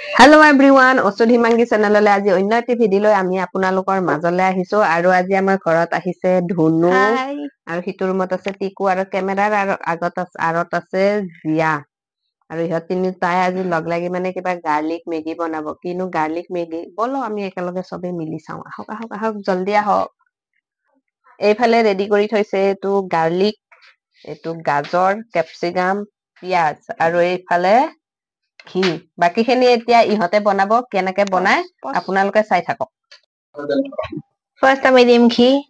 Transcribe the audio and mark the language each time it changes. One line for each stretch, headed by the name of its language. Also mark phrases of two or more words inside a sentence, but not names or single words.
English: Hello everyone,
Assamese: Osudhi Mangi চেনেল লৈ আজি অন্য এটি ভিডিঅ' লৈ আমি আপোনালোকৰ মাজলে আহিছো আৰু আজি আমাৰ ঘৰত আহিছে ধুনু আৰু হিটো ৰুমত আছে টিকু আৰু কেমেৰাৰ আৰু আগত আছে জিয়া আৰু ইহত তিনি তাই আজি লগ লাগি মানে কিবা গাৰ্লিক মেগি বনাব কিনো গাৰ্লিক মেগি বলো আমি একেলগে সবে মিলি চাও আহক জলদি আহক এইফালে ৰেডি কৰি থৈছে এটো গাৰ্লিক এটো গাজৰ ক্যাপসিকাম পিয়াজ আৰু এইফালে ঘি বাকি খিনি এতিয়া ইহতে বনাব কেনেকে বনাই আপোনালোকে চাই থাকক ফাৰ্স্ট আমি দিম ঘি